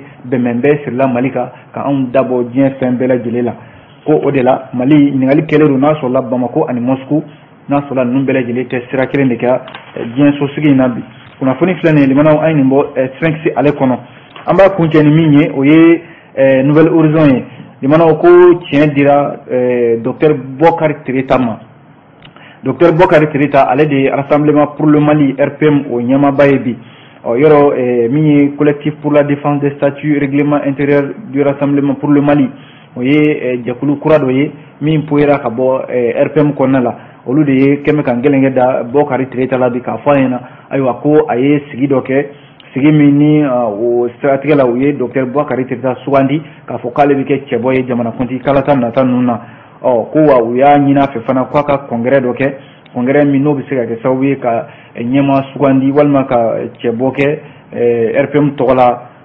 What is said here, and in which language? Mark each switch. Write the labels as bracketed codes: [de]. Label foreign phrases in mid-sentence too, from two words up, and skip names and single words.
[bm] bɛnbɛnbɛn sirila Mali kan ka anw dabɔ diɲɛ fɛn bɛɛ lajɛlen la ko o de la Mali ɲininkali kɛlen don n'a sɔrɔla Bamako ani Moscou n'a sɔrɔla ninnu bɛɛ lajɛlen tɛ sira kelen de ka diɲɛ sosigi in na bi kunnafoni filɛ nin ye limanaw an ye nin bɔ Sphinx ale kɔnɔ an b'a kuncɛ ni min ye o ye Nouvelle Horizon ye limanaw ko tiɲɛ dira Dr Bokari Tireta ma Dr Bokari Tireta ale de ye Rassemblement pour le Mali RPM o ɲɛmaaba ye bi yɔrɔ min ye collectif pour la défense des statuts règlement intérieur du Rassemblement pour le Mali o ye jɛkulu kura dɔ ye min poyera ka bɔ RPM kɔnɔna la olu de ye kɛmɛ ka gɛlɛnkɛ da Bokari Tireta la bi k'a fɔ a ɲɛna ayiwa ko a ye sigi dɔ kɛ sigi min ni o siratigɛ la u ye Dr Bokari Tireta sugandi k'a fɔ k'ale bɛ kɛ cɛbɔ ye jamanakuntigi kalata nata ninnu na ko wa u y'a ɲini a fɛ fana k'a ka congrès dɔ kɛ congrès min n'o bɛ se ka kɛ sababu ye ka ɲɛma sugandi walima ka cɛbɔ kɛ RPM tɔgɔ la